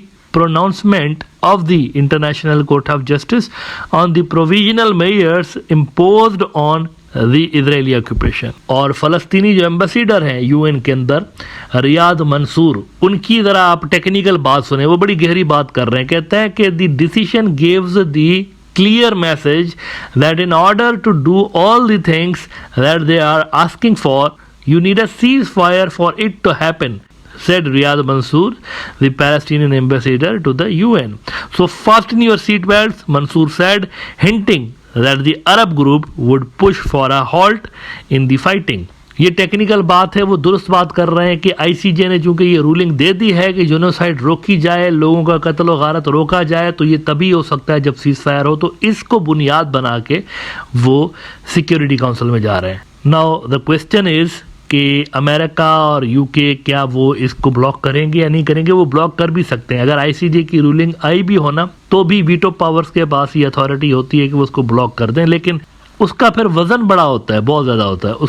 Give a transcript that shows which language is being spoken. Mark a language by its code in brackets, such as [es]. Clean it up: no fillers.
[en] pronouncement of the International Court of Justice on the provisional measures imposed on the Israeli occupation. [ur] اور فلسطینی جو ambassador ہیں UN کے اندر ریاض منصور، ان کی ذرا آپ ٹیکنیکل بات سنیں، وہ بڑی گہری بات کر رہے ہیں. کہتے ہیں کہ [en] the decision gives the clear message that in order to do all the things that they are asking for, you need a ceasefire for it to happen, said Riyad Mansour, the Palestinian ambassador to the UN. So fasten your seatbelts, Mansour said, hinting that the Arab group would push for a halt in the fighting. [ur] یہ technical بات ہے، وہ درست بات کر رہے ہیں کہ آئی سی جے نے چونکہ یہ رولنگ دے دی ہے کہ جنوسائیڈ روکی جائے، لوگوں کا قتل و غارت روکا جائے، تو یہ تبھی ہو سکتا ہے جب سیز فائر ہو. تو اس کو بنیاد بنا کے وہ سیکیورٹی کونسل میں جا رہے ہیں. [en] now the question is [ur] کہ امریکہ اور یو کے کیا وہ اس کو بلاک کریں گے یا نہیں کریں گے. وہ بلاک کر بھی سکتے ہیں. اگر آئی سی جے کی رولنگ آئی بھی ہونا تو بھی ویٹو پاورز کے پاس یہ اتھارٹی ہوتی ہے کہ وہ اس کو بلاک کر دیں، لیکن اس کا پھر وزن بڑا ہوتا ہے، بہت زیادہ ہوتا ہے.